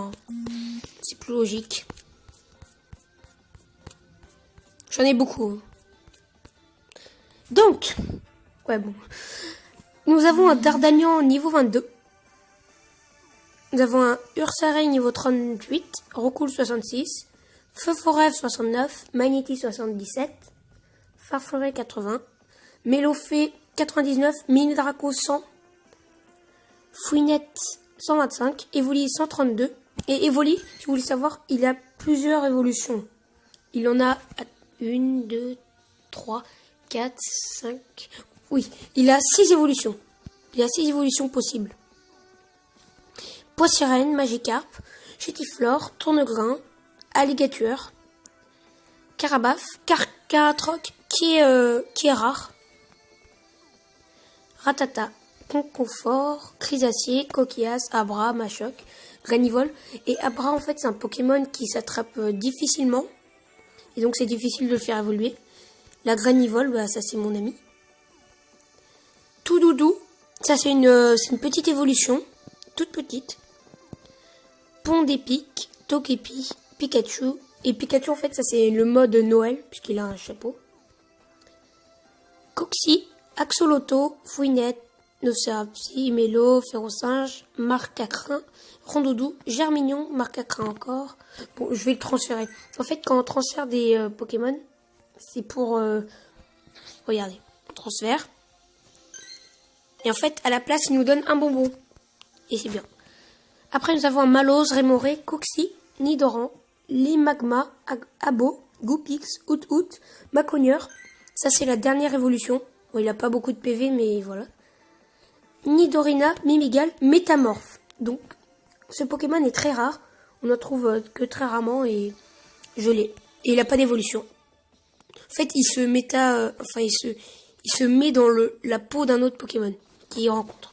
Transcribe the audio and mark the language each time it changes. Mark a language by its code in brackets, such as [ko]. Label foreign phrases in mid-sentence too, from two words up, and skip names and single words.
[fr] Hein. C'est plus logique. J'en ai beaucoup. Hein. Donc, ouais, bon. Nous avons un Dardanian niveau 22. Nous avons un Ursaring niveau 38. Rocool 66. Feu Forêt 69. Magnéti 77. Farferet 80. Mélofée 99. Mini Draco 100. Fouinette 125. Evoli 132. Et Evoli, si vous voulez savoir, il a plusieurs évolutions. Il en a 1, 2, 3, 4, 5... Oui, il a 6 évolutions. Il a 6 évolutions possibles. Poissirène, Magikarp, Chétiflore, Tournegrain, Alligator, Carabaf, Caratroc, qui est rare. Ratata, Conconfort, Chrysacier, Coquillas, Abra, Machoc, Granivol. Et Abra, en fait, c'est un Pokémon qui s'attrape difficilement. Et donc, c'est difficile de le faire évoluer. La Granivol, bah, ça, c'est mon ami. Tout doudou, ça c'est une petite évolution, toute petite. Pont d'épique, Togepi, Pikachu. Et Pikachu en fait ça c'est le mode Noël, puisqu'il a un chapeau. Coxy, Axolotl, Fouinette, Nocérapsi, Mélo, Ferrosinge, Marcacrin, Rondoudou, Germignon, Marcacrin encore. Bon, je vais le transférer. En fait quand on transfère des Pokémon, c'est pour... regardez, on transfère. Et en fait, à la place, il nous donne un bonbon. Et c'est bien. Après, nous avons un Malose, Rémoré, Coxy, Nidoran, Limagma, Abo, Goupix, Out, Macogneur. Ça, c'est la dernière évolution. Bon, il n'a pas beaucoup de PV, mais voilà. Nidorina, Mimigal, Métamorphe. Donc, ce Pokémon est très rare. On n'en trouve que très rarement et je l'ai. Et il n'a pas d'évolution. En fait, il se il se met dans la peau d'un autre Pokémon qu'il rencontre.